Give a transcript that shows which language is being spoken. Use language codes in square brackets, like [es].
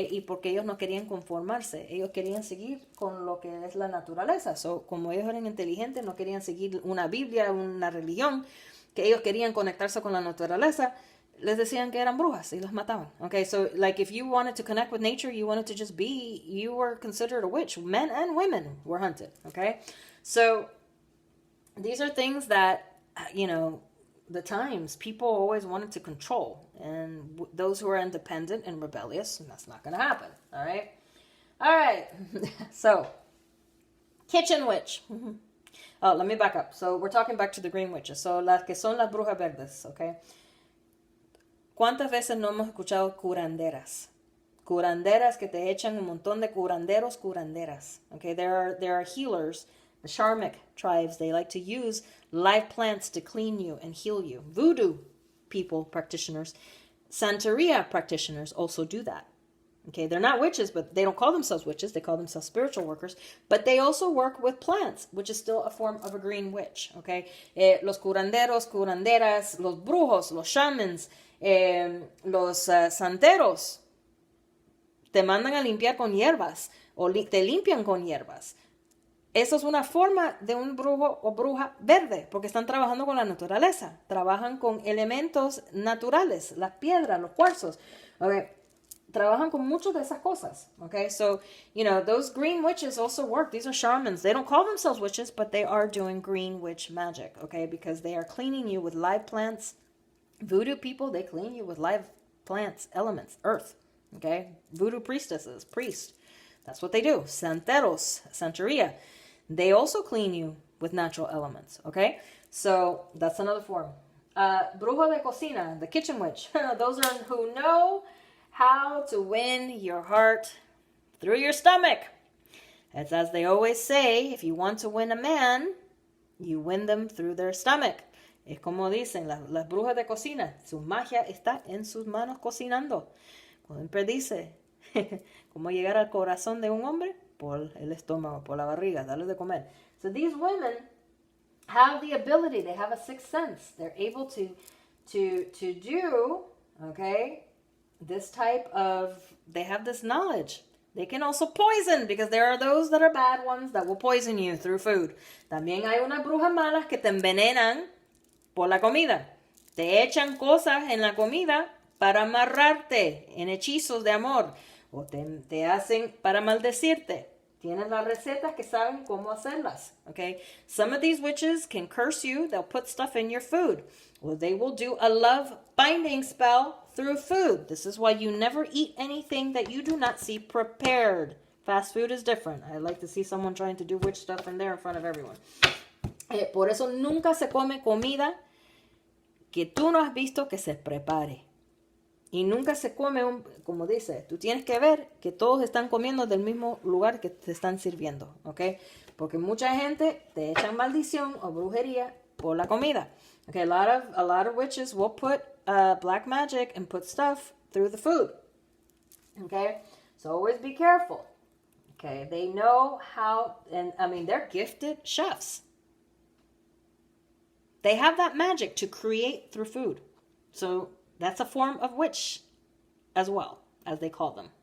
[es] Y porque ellos no querían conformarse, ellos querían seguir con lo que es la naturaleza. So, como ellos eran inteligentes, no querían seguir una Biblia, una religión, que ellos querían conectarse con la naturaleza, les decían que eran brujas y los mataban. [en] Okay, so like if you wanted to connect with nature, you wanted to just be, you were considered a witch. Men and women were hunted. Okay, so these are things that, you know, the times people always wanted to control, and those who are independent and rebellious, that's not going to happen. All right. So kitchen witch. Oh, let me back up. So we're talking back to the green witches. [es] So las que son las brujas verdes. Okay. ¿Cuántas veces no hemos escuchado curanderas? Curanderas que te echan un montón de curanderas. [en] Okay, there are healers. The Sharmic tribes, they like to use live plants to clean you and heal you. Voodoo people, practitioners, Santeria practitioners also do that. Okay, they're not witches, but they don't call themselves witches. They call themselves spiritual workers. But they also work with plants, which is still a form of a green witch. [es] Okay, los curanderos, curanderas, los brujos, los shamans, los santeros te mandan a limpiar con hierbas o te limpian con hierbas. Eso es una forma de un brujo o bruja verde, porque están trabajando con la naturaleza, trabajan con elementos naturales, las piedras, los cuarzos. Okay, trabajan con muchas de esas cosas. [en] Okay, so, you know, those green witches also work. These are shamans. They don't call themselves witches, but they are doing green witch magic, okay, because they are cleaning you with live plants. Voodoo people, they clean you with live plants, elements, earth. Okay, voodoo priestesses, priests, that's what they do. Santeros, Santeria, they also clean you with natural elements. Okay, so that's another form. Bruja de cocina, the kitchen witch. Those are who know how to win your heart through your stomach. It's as they always say, if you want to win a man, you win them through their stomach. [es] Es como dicen las brujas de cocina, su magia está en sus manos cocinando. Siempre dice, ¿cómo llegar al corazón de un hombre? Por el estómago, por la barriga, darle de comer. [en] So these women have the ability, they have a sixth sense. They're able to do, okay, this type of, they have this knowledge. They can also poison, because there are those that are bad ones that will poison you through food. [es] También hay unas brujas malas que te envenenan por la comida. Te echan cosas en la comida para amarrarte en hechizos de amor. O te hacen para maldecirte. Tienen las recetas que saben cómo hacerlas. Okay? [en] Some of these witches can curse you. They'll put stuff in your food. Or they will do a love binding spell through food. This is why you never eat anything that you do not see prepared. Fast food is different. I like to see someone trying to do witch stuff in there in front of everyone. [es] Por eso nunca se come comida que tú no has visto que se prepare. Y nunca se come, como dice, tú tienes que ver que todos están comiendo del mismo lugar que te están sirviendo, ¿ok? Porque mucha gente te echan maldición o brujería por la comida. [en] Okay, a lot of witches will put black magic and put stuff through the food. Okay, so always be careful. Okay, they know how, and I mean, they're gifted chefs. They have that magic to create through food. So that's a form of witch as well, as they call them.